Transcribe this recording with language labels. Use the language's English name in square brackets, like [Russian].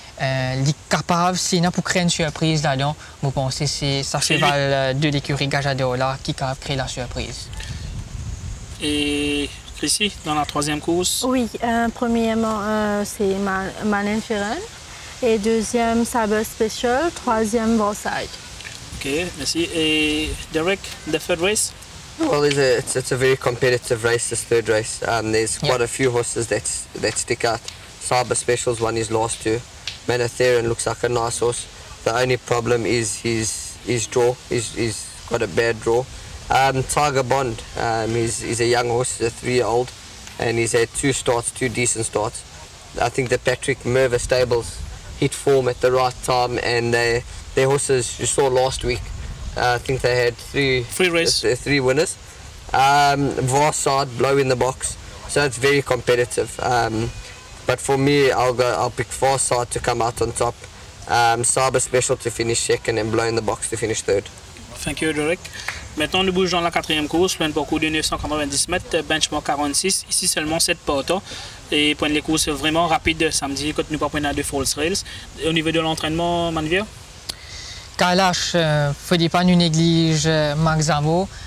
[French] Il est capable, sinon pour créer une surprise là-dedans. Je pense que c'est ce cheval de l'écurie Gajador là qui a créé la surprise. Et Chrissy, dans la 3e course? Oui, premièrement, c'est Maneferen. Et deuxième, Cyber Special. 3e, Vorside. Ok, merci. Et Derek, [English] the third race? Well, it's a very competitive race, this third race. There's quite a few horses that stick out. Cyber Special's one is last 2. Maneferen looks like a nice horse. The only problem is his draw. He's got a bad draw. Tiger Bond, he's a young horse, he's a 3-year-old, and he's had 2 starts, 2 decent starts. I think the Patrick Merva stables hit form at the right time, and their horses you saw last week. I think they had 3 winners. Varside, Blow in the Box, so it's very competitive. But for me, I'll pick Varside to come out on top, Cyber Special to finish 2nd, and Blow in the Box to finish 3rd. Thank you, Derek. [French] Maintenant, nous bougeons dans la 4e course, un parcours de 990 mètres, benchmark 46, ici seulement 7 portants. Et pour les courses vraiment rapides samedi, quand nous pas prendre de false rails. Au niveau de l'entraînement, Manvia? Kailash, il ne faut pas nous négliger Maxamo.